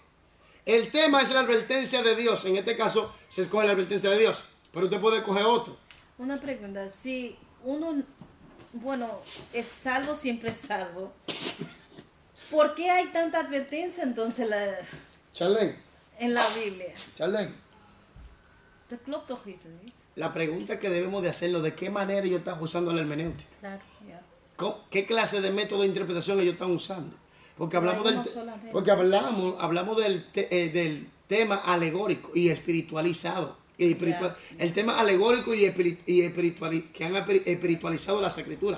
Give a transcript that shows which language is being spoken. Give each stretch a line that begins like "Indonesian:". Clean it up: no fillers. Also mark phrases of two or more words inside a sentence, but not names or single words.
Spanish: El tema es la advertencia de Dios. En este caso se escoge la advertencia de Dios, pero usted puede coger otro. Una pregunta, si uno, bueno, es salvo, siempre es salvo, ¿por qué hay tanta advertencia entonces Charlene, en la Biblia? Charlene.
Dutch: Dat klopt toch iets, niet?
Spanish: La pregunta que debemos de hacerlo, ¿de qué manera ellos están usando la hermenéutica? Claro. Ja. ¿Qué clase de método de interpretación ellos están usando? Porque hablamos Hay uno del, solamente. porque hablamos del tema alegórico y espiritualizado. El tema alegórico y que han espiritualizado las escrituras.